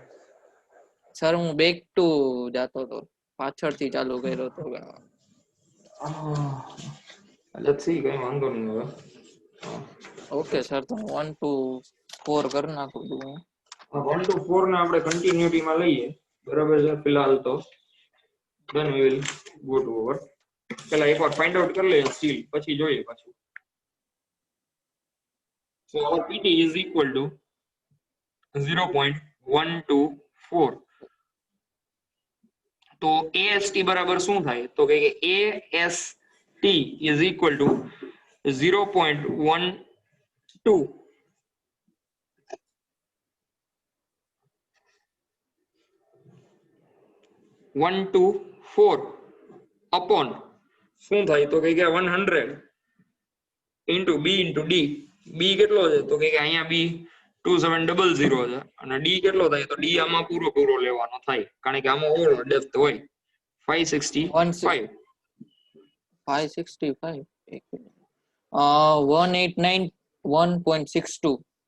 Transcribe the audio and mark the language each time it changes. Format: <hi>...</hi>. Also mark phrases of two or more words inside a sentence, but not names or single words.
<gu>સર હું</gu> <en>back to</en> <gu>જાતો હતો, પાછળથી ચાલુ કર્યો હતો.</gu> <en>let's see</en> <gu>કઈ વાંધો નહીં હવે. ઓકે સર, તો 1 to 4 કરી નાખું છું હું. 1 to 4 ને આપણે કન્ટિન્યુટી માં લઈએ બરાબર છે ફિલહાલ તો.</gu> <en>then we will go to over.</en> <gu>પેલા એકવાર</gu> <en>find out</en> <gu>કરી લઈએ સ્ટીલ, પછી જોઈએ પાછું.</gu> <en>so our pt is equal to 0.124.</en> <gu>તો ast બરાબર શું થાય? તો કે</gu> <en>ast is equal to 0.12 124 upon</en> <gu>શું થાય? તો કે 100</gu> <en>into b into d.</en> <gu>b કેટલો છે? તો કે અહીંયા b 2700 છે અને d કેટલો થાય? તો d આમાં પૂરો લેવાનો થાય, કારણ કે આમાં</gu> <en>over depth</en> <gu>હોય 565. 565 189</gu>